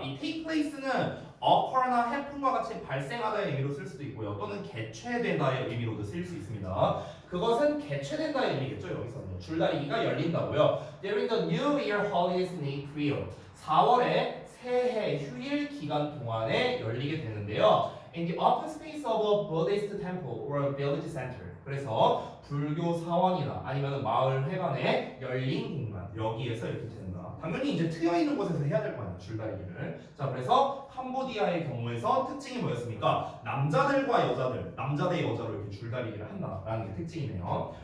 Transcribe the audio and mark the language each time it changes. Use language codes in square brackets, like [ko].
[ko] 이 take place는 occur나 happen과 같이 발생하다의 의미로 쓸 수도 있고요. 또는 개최되다의 의미로도 쓰일 수 있습니다. 그것은 개최된다의 의미겠죠. 여기서는 줄다리기가 열린다고요. [en] During the New Year holidays in April, [ko] 4월에 새해 휴일 기간 동안에 열리게 되는데요. [en] in the open space of a Buddhist temple or a village center. [ko] 그래서 불교 사원이나 아니면 마을 회관의 열린 공간 여기에서 이렇게 된다. 당연히 이제 트여 있는 곳에서 해야 될 거 아니야 줄다리기를. 자 그래서 캄보디아의 경우에서 특징이 뭐였습니까? 남자들과 여자들, 남자 대 여자로 이렇게 줄다리기를 한다라는 게 특징이네요.